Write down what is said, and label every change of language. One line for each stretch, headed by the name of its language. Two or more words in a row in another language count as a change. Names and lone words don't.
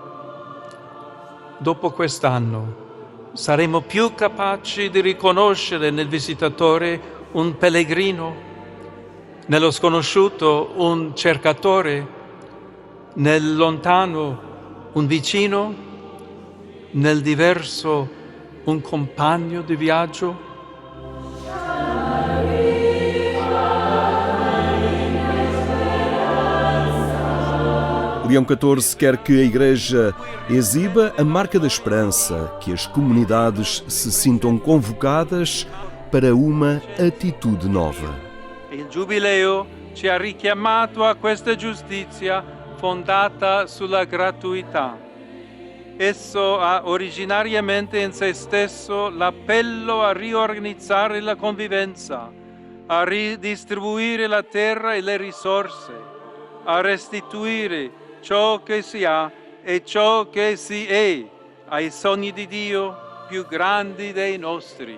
Italian: Dopo quest'anno saremo più capaci di riconoscere nel visitatore un pellegrino, nello sconosciuto un cercatore, nel lontano un vicino, nel diverso un compagno di viaggio?
Portuguese: Leão XIV quer que a Igreja exiba a marca da esperança, que as comunidades se sintam convocadas para uma atitude nova.
Italian: Il Giubileo ci ha richiamato a questa giustizia fondata sulla gratuità. Esso ha originariamente in se stesso l'appello a riorganizzare la convivenza, a ridistribuire la terra e le risorse, a restituire ciò che si ha e ciò che si è ai sogni di Dio più grandi dei nostri.